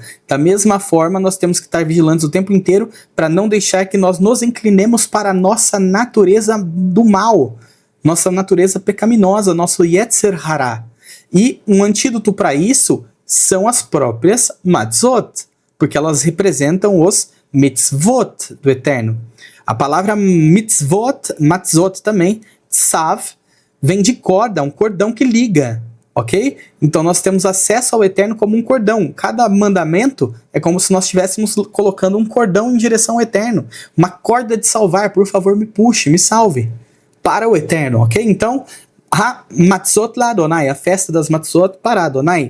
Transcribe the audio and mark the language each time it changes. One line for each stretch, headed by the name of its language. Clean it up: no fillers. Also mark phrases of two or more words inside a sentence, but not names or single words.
Portuguese: Da mesma forma, nós temos que estar vigilantes o tempo inteiro para não deixar que nós nos inclinemos para a nossa natureza do mal, nossa natureza pecaminosa, nosso
Hebrew: יצר הרע.
Portuguese: E um antídoto para isso são as próprias matzot, porque elas representam os mitzvot do Eterno. A palavra mitzvot, matzot também, tsav, vem de corda, um cordão que liga, ok? Então nós temos acesso ao Eterno como um cordão. Cada mandamento é como se nós estivéssemos colocando um cordão em direção ao Eterno. Uma corda de salvar, por favor, me puxe, me salve. Para o Eterno, ok? Então, a
Hebrew: מצות לאדני,
Portuguese: a festa das Matzot para Adonai.